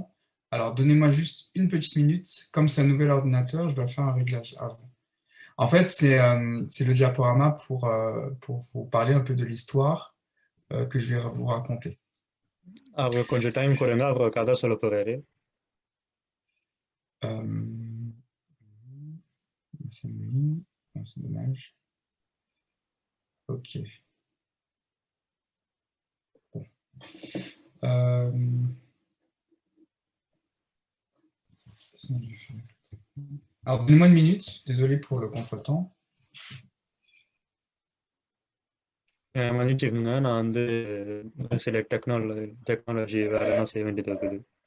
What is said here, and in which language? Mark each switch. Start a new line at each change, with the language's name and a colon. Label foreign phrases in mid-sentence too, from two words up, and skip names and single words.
French: Alors, donnez-moi juste une petite minute. Comme c'est un nouvel ordinateur, je dois faire un réglage avant. En fait, c'est le diaporama pour vous parler un peu de l'histoire que je vais vous raconter.
Tamil: கொஞ்சம் டைம் கொடுங்க, அவர் கதை சொல்ல போறாரு.
French: C'est dommage. Ok. Bon. Alors, donnez-moi une minute. Désolé pour le contretemps.
Tamil: மன்னிச்சுக்கோங்க, நான் வந்து சில டெக்னாலஜி வேலைலாம் செய்ய வேண்டியது இருக்குது.